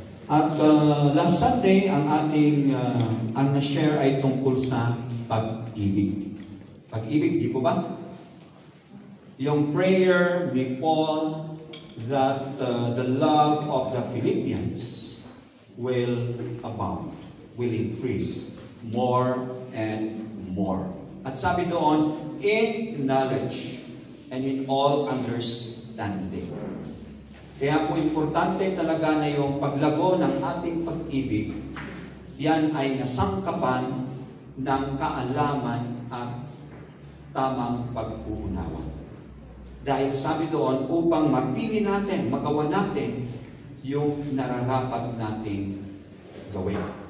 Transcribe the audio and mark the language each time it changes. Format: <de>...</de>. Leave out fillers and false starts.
<tl>At</tl> <en>last Sunday,</en> <tl>ang ating ang na-share ay tungkol sa pag-ibig. Pag-ibig, di po ba? Yung prayer ni Paul</tl> <en>that the love of the Philippians will abound, will increase more and more.</en> <tl>At sabi doon,</tl> <en>in knowledge and in all understanding.</en> <tl>Kaya po importante talaga na yung paglago ng ating pag-ibig, yan ay nasangkapan ng kaalaman at tamang pag-uunawa. Dahil sabi doon, upang mapili natin, magawa natin yung nararapat nating gawin.</tl>